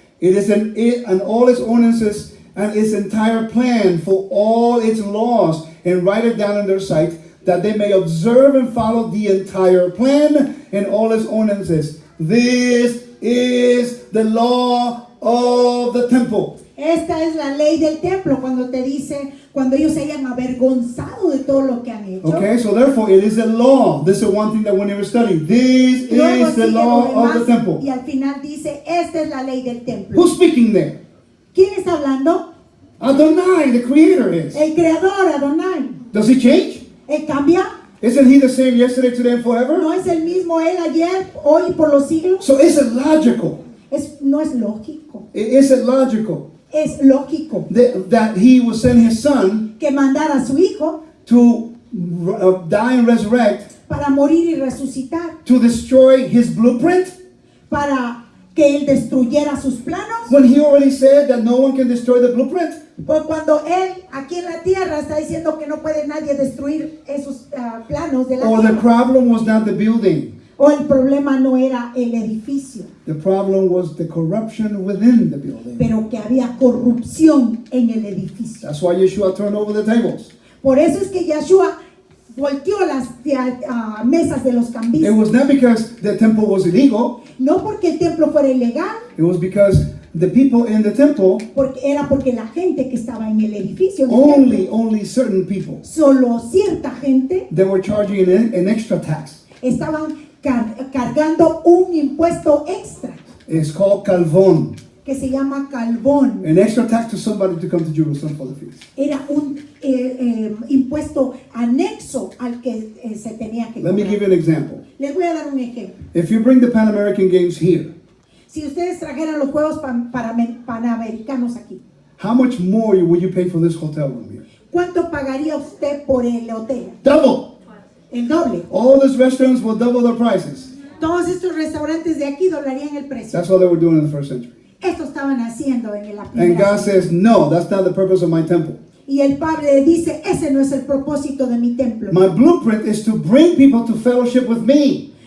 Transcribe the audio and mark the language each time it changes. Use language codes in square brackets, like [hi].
[en] It is and all its ordinances and its entire plan for all its laws, and write it down in their sight, that they may observe and follow the entire plan and all its ordinances. This is the law of the temple. [es] Esta es la ley del templo cuando te dice, cuando ellos se hayan avergonzado de todo lo que han hecho. [en] Okay, so therefore it is a law. This is one thing that we never studied. This [es] Luego [en] is the [es] sigue [en] law [es] lo [en] of the [es] demás, [en] temple. [es] y al final dice, esta es la ley del templo. [en] Who's speaking there? [es] ¿Quién está hablando? [en] Adonai, the creator is. [es] El creador, Adonai. [en] Does he change? [es] ¿Él cambia? [en] Isn't he the same yesterday, today, and forever? [es] ¿No es el mismo él ayer, hoy y por los siglos? [en] So is it logical? [es] No es lógico. [en] Is it logical [es] Es lógico [en] that he will send his son [es] que mandara a su hijo [en] to die and resurrect [es] para morir y resucitar, [en] to destroy his blueprint? [es] para que él destruyera sus planos? [en] When he already said that no one can destroy the blueprint? [es] Pues cuando él aquí en la tierra está diciendo que no puede nadie destruir esos planos de la [en] Or the [es] tierra. [en] problem was not the building. [es] O el problema no era el edificio, [en] The problem was the corruption within the building. [es] pero que había corrupción en el edificio. [en] That's why Yeshua turned over the tables. [es] Por eso es que Yeshua volteó las mesas de los [en] It [es] cambistas. [en] was not because the temple was illegal. [es] No porque el templo fuera ilegal, [en] It was because the people in the temple, [es] porque la gente que estaba en el edificio, en el templo, [en] only certain people, [es] solo cierta gente [en] they were charging an extra tax. [es] estaban cargando un impuesto extra [en] It's called calvon, [es] que se llama calvón. [en] an extra tax to somebody to come to Jerusalem for the feast. [es] Era un impuesto anexo al que se tenía que [en] Let me [es] cobrar. [en] give you an example. [es] Les voy a dar un ejemplo. [en] If you bring the Pan American Games here, [es] Si ustedes trajeran los Juegos Panamericanos aquí, [en] how much more would you pay for this hotel room here? [es] ¿cuánto pagaría usted por el hotel? [en] Double. [es] El doble. [en] All these restaurants will double their prices. [es] Todos estos restaurantes de aquí doblarían el precio. [en] That's what they were doing in the first century. [es] Esto estaban haciendo en la [en] And [es] primera. [en] God says, no, that's not the purpose of my temple. [es] Y el Padre dice, ese no es el propósito de mi templo. [en] My blueprint is to bring people to fellowship with me.